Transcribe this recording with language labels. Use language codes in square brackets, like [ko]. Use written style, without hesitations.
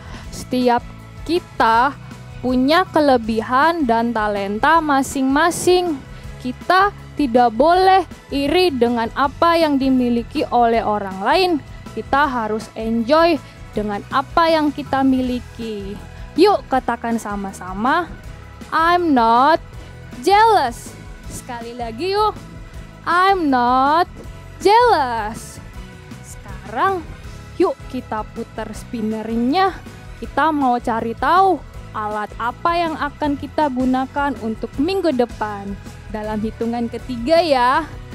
[id] Setiap kita punya kelebihan dan talenta masing-masing. Kita tidak boleh iri dengan apa yang dimiliki oleh orang lain. Kita harus enjoy dengan apa yang kita miliki. Yuk katakan sama-sama, [en] I'm not jealous. [id] Sekali lagi yuk, [en] I'm not jealous. [id] Sekarang yuk kita putar spinnernya. Kita mau cari tahu alat apa yang akan kita gunakan untuk minggu depan. Dalam hitungan ketiga ya.